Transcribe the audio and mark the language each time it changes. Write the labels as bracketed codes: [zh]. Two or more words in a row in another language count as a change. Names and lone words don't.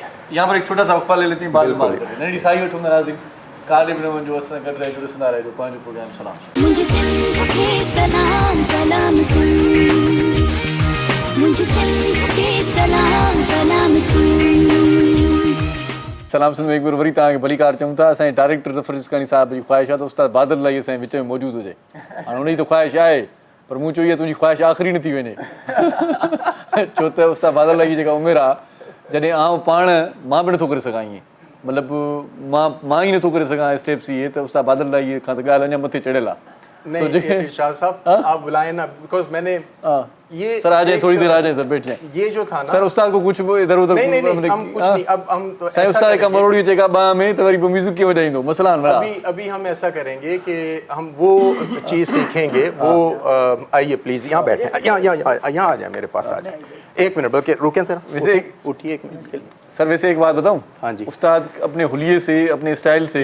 [ur] یہاں پر ایک چھوٹا سا وقفہ لے لیتے ہیں، بعد میں بات کریں. [sd] नहीं साई वठो नाराज़िक काले बिन जो असां कर रहे जो सुना रहे जो पांच प्रोग्राम सलाम। [ur] مجھے سندھ کے سلام سلام سن، مجھے سندھ کے سلام سلام سن. [sd] सलाम सुन में एक बार वरी तव्हांखे भली कार चऊं था। असांजे डायरेक्टर ज़फ़र इस्कानी साहब जी ख़्वाहिश आहे त उस्ताद बादल लाई असांजे विच में मौजूदु हुजे। हाणे उनजी त ख़्वाहिश आहे, पर मूं चयो इहा तुंहिंजी ख़्वाहिश आख़िरी न थी वञे। छो त उस्ताद बादल लाई जी जेका उमिरि आहे, जॾहिं आउं पाण मां बि नथो करे सघां ईअं, मतिलबु मां ई नथो करे सघां स्टेप्स इहे, त उस्ताद बादल लाई खां त ॻाल्हि अञा मथे चढ़ियल आहे। [ur] نہیں ارشاد صاحب آپ بلائے نا، بیکاز میں نے یہ سر آ جائے، تھوڑی دیر آ جائے سر، بیٹھ جائے. یہ جو تھا نا سر استاد کو کچھ ادھر ادھر نہیں ہم کچھ نہیں، اب ہم تو [sd] साईं उस्ताद का मरोड़ी जेका बाह में त वरी म्यूजिक की वजाइंदो मसला न बड़ा। [ur] ابھی ہم ایسا کریں گے کہ ہم وہ چیز سیکھیں گے. وہ آئیے پلیز یہاں بیٹھے، یہاں آ جائے، میرے پاس آ جائے. ایک منٹ بلکہ رکیں سر, ویسے اٹھیے ایک منٹ کے لیے. سر ویسے ایک بات بتاؤں, ہاں جی. استاد اپنے حلیے سے، اپنے اسٹائل سے